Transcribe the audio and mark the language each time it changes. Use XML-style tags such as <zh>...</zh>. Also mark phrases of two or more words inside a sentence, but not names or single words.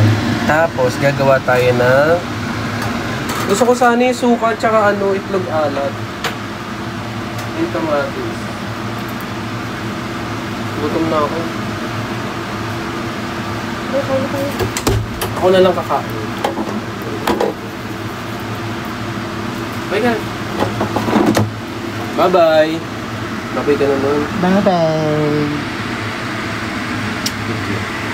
<tl>Tapos, gagawa tayo na... Gusto ko sana yung suka tsaka itlog alat. Yung kamatis. Gutom na ako. Ako na lang kakain. Bye ka. Bye-bye. Bye-bye ka na nun.</tl> <en>Bye-bye. Thank you.</en>